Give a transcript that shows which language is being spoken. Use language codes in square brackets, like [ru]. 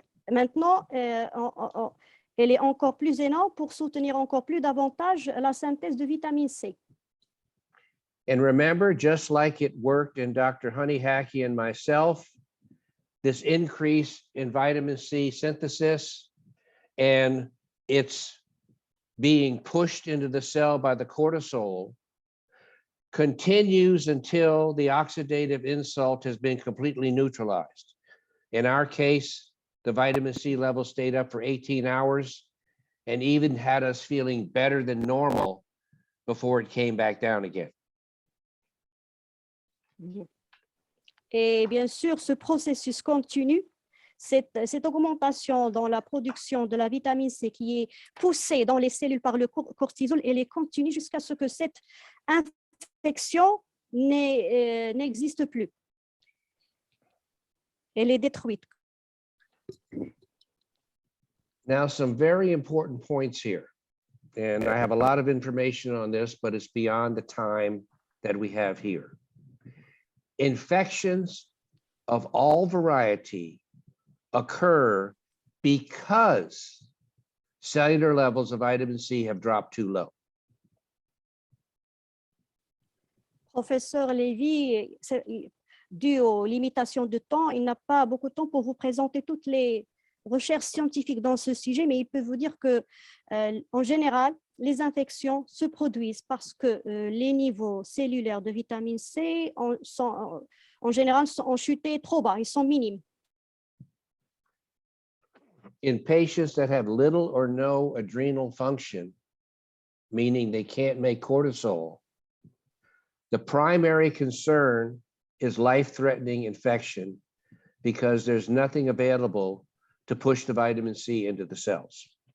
[fr] Maintenant, elle est encore plus énorme pour soutenir encore plus davantage la synthèse de vitamine C. [en] And remember, just like it worked in Dr. Honey Hackey and myself, this increase in vitamin C synthesis and it's being pushed into the cell by the cortisol continues until the oxidative insult has been completely neutralized. In our case, the vitamin C level stayed up for 18 hours and even had us feeling better than normal before it came back down again. [fr] Et bien sûr, ce processus continue, cette augmentation dans la production de la vitamine C qui est poussée dans les cellules par le cortisol, elle est continue jusqu'à ce que cette infection n'existe plus. Elle est détruite. [en] Now, some very important points here. And I have a lot of information on this, but it's beyond the time that we have here. Infections of all variety occur because cellular levels of vitamin C have dropped too low. [fr] Professeur Lévy, dû aux limitations de temps, il n'a pas beaucoup de temps pour vous présenter toutes les recherches scientifiques dans ce sujet, mais il peut vous dire que, en général, les infections se produisent parce que les niveaux cellulaires de vitamine C en général ont chuté trop bas, ils sont minimes. [en] In patients that have little or no adrenal function, meaning they can't make cortisol, the primary concern is life-threatening infection because there's nothing available to push the vitamin C into the cells.